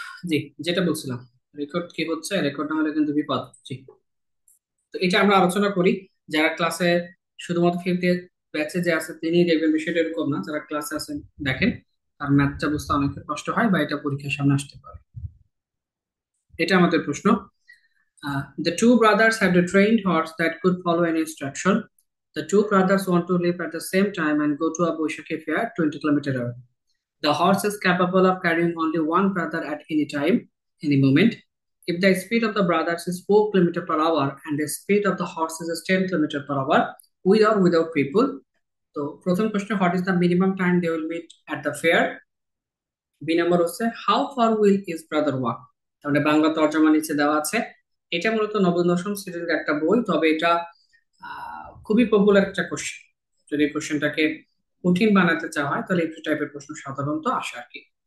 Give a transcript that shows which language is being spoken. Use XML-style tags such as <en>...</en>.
<bn>জি, যেটা বলছিলাম, রেকর্ড কি হচ্ছে, রেকর্ড না হলে কিন্তু বিপদ। জি, তো এটা আমরা আলোচনা করি। যারা ক্লাসে শুধুমাত্র ফিফথ ব্যাচে যে আছে তিনি দেখবেন বিষয়টা এরকম না, যারা ক্লাসে আছেন দেখেন, আর ম্যাথটা বুঝতে অনেকের কষ্ট হয় বা এটা পরীক্ষার সামনে আসতে পারে। এটা আমাদের প্রশ্ন।</bn> <en>The two brothers had a trained horse that could follow any instruction. The two brothers want to leave at the same time and go to a Boishakhi fair 20 kilometers away. The horse is capable of carrying only one brother at any time, any moment. If the speed of the brothers is 4 kilometers per hour and the speed of the horse is 10 kilometers per hour, with or without people.</en> <bn>তো প্রথম প্রশ্ন,</bn> <en>What is the minimum time they will meet at the fair.</en> <bn>B number হচ্ছে</bn> <en>How far will his brother walk.</en> <bn>তাহলে বাংলা তর্জমা নিচে দেওয়া আছে। এটা মূলত নবম দশম শ্রেণীর একটা বই, তবে এটা খুবই পপুলার একটা কোশ্চেন। যদি কোশ্চেনটাকে কঠিন বানাতে চাওয়া হয় তাহলে একটু টাইপের প্রশ্ন সাধারণত আসে আর কি।</bn>